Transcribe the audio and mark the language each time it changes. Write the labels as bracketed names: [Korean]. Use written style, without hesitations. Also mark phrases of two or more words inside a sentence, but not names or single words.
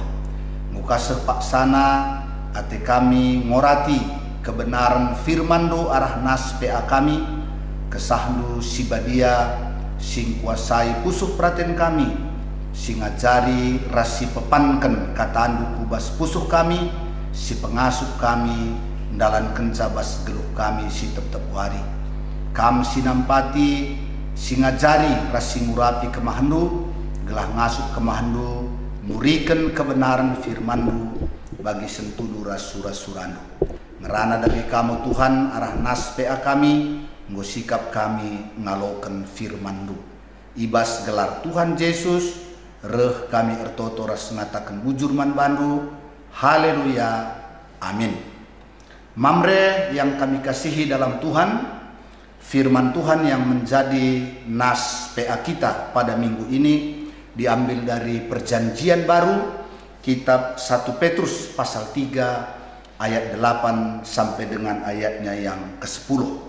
[Batak Karo] Muka sepaksana ate kami ngorati kebenaran firmandu arah nas PA kami, kesahdu sibadia sing kuasai pusuh perhatian kami, sing ngajari rasi pepanken katandu kubas pusuh kami, si pengasuh kami ndalan kencabas geluh kami si tetep wari. Kam sinampati sing ngajari rasi ngurapi kemahandu, gelah ngasuh kemahandu, muriken kebenaran firmandu bagi sentudu rasura-surandu. Ngerana dari kamu Tuhan arah nas PA kami, nggo sikap kami ngaloken firmandu. Ibas gelar Tuhan Yesus, reh kami ertoto ras ngatakan bujur man bandu. Haleluya, amin. [Indonesian] Mamre yang kami kasihi dalam Tuhan, firman Tuhan yang menjadi nas PA kita pada minggu ini diambil dari Perjanjian Baru, kitab 1 Petrus pasal 3 ayat 8 sampai dengan ayatnya yang ke-10.